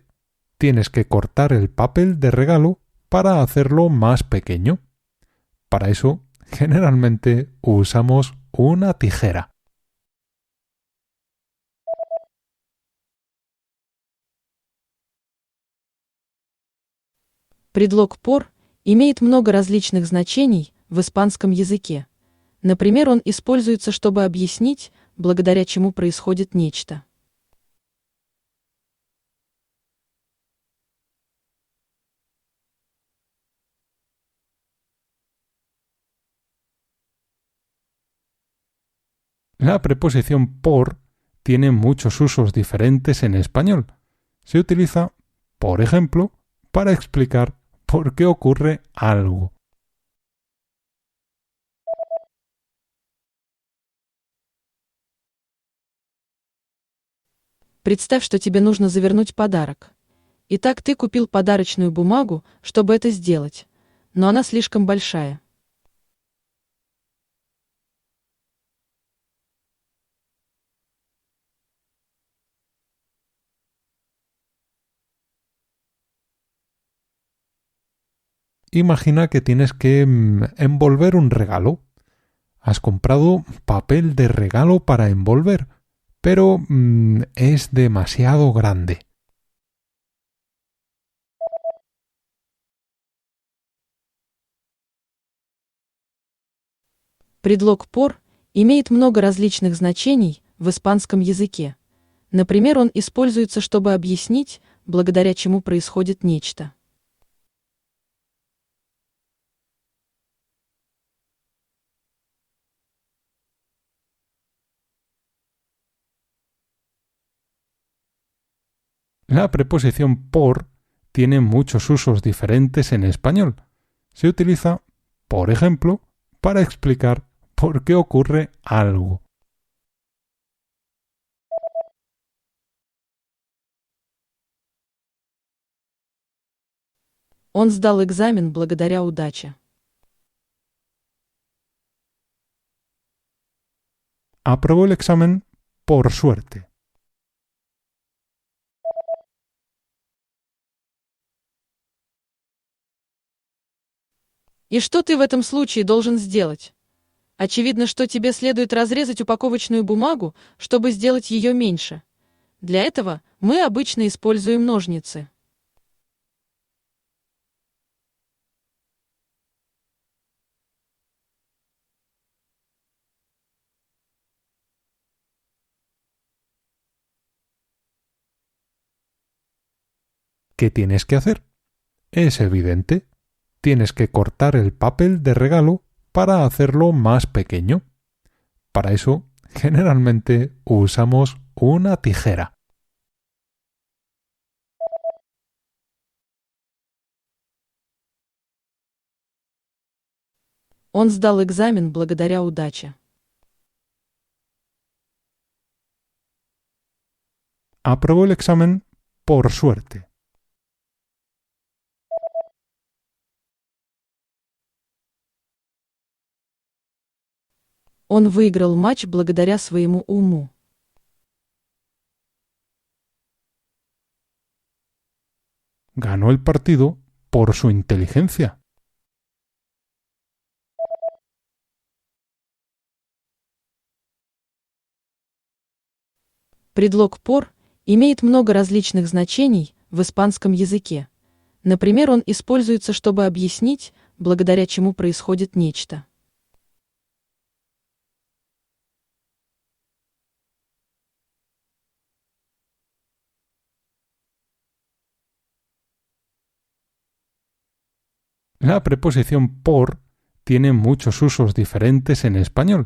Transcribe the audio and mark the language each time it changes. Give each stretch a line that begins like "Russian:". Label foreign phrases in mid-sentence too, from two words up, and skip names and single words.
Spanish: Tienes que cortar el papel de regalo para hacerlo más pequeño. Para eso, generalmente usamos una tijera.
Russian: Предлог «por» имеет много различных значений в испанском языке. Например, он используется, чтобы объяснить, благодаря чему происходит нечто.
Spanish: La preposición por tiene muchos usos diferentes en español. Se utiliza, por ejemplo, para explicar por qué ocurre algo.
Russian: Представь, что тебе нужно завернуть подарок. Итак, ты купил подарочную бумагу, чтобы это сделать, но она слишком большая.
Spanish: Imagina que tienes que envolver un regalo. Has comprado papel de regalo para envolver, pero es demasiado grande.
Russian: Предлог «por» имеет много различных значений в испанском языке. Например, он используется, чтобы объяснить, благодаря чему происходит нечто.
Spanish: La preposición por tiene muchos usos diferentes en español. Se utiliza, por ejemplo, para explicar por qué ocurre algo.
Russian: Он сдал экзамен благодаря удаче.
Spanish: Aprobó el examen por suerte.
Russian: И что ты в этом случае должен сделать? Очевидно, что тебе следует разрезать упаковочную бумагу, чтобы сделать ее меньше. Для этого мы обычно используем ножницы.
Spanish: ¿Qué tienes que hacer? Es evidente. Tienes que cortar el papel de regalo para hacerlo más pequeño. Para eso, generalmente usamos una tijera.
Russian: Он сдал экзамен благодаря удаче.
Spanish: Aprobó el examen por suerte.
Russian: Он выиграл матч благодаря своему уму.
Spanish: Ganó el partido por su inteligencia.
Russian: Предлог «por» имеет много различных значений в испанском языке. Например, он используется, чтобы объяснить, благодаря чему происходит нечто.
Spanish: La preposición por tiene muchos usos diferentes en español.